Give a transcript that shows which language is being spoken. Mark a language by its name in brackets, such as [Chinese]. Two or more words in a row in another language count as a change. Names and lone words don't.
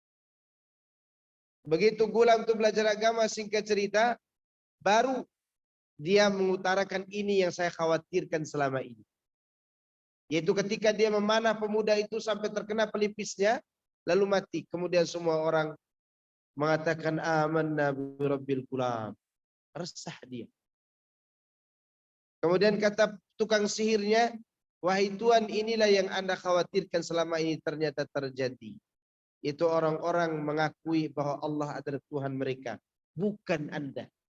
[Indonesian] Begitu Gulam itu belajar agama, singkat cerita, baru dia mengutarakan ini yang saya khawatirkan selama ini. Yaitu ketika dia memanah pemuda itu sampai terkena pelipisnya, lalu mati. Kemudian semua orang mengatakan [Arabic] آمنا برب الغلام. [Indonesian] Resah dia. Kemudian kata tukang sihirnya, wahai Tuhan, inilah yang Anda khawatirkan selama ini ternyata terjadi. Itu orang-orang mengakui bahwa Allah adalah Tuhan mereka, bukan Anda.